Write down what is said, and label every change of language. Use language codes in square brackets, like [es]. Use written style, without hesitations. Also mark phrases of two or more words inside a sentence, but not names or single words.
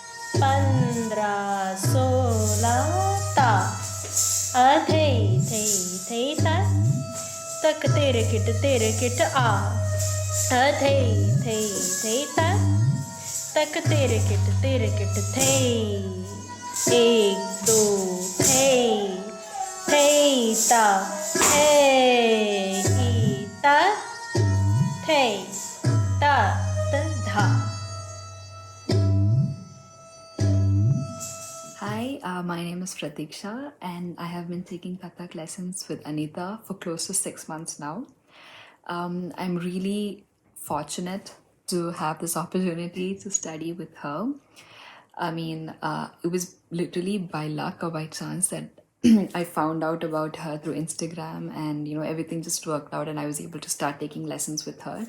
[en] 15 16 ta thei thei thei ta tak tere kit a ta thei thei thei ta tak tere kit thei ek do thei ta thei i ta thei ta ta dha. Hi, my name is Pratiksha, and I have been taking Kathak lessons with Anita for close to 6 months now. I'm really fortunate to have this opportunity to study with her. I mean, it was literally by luck or by chance that I found out about her through Instagram, and everything just worked out, and I was able to start taking lessons with her.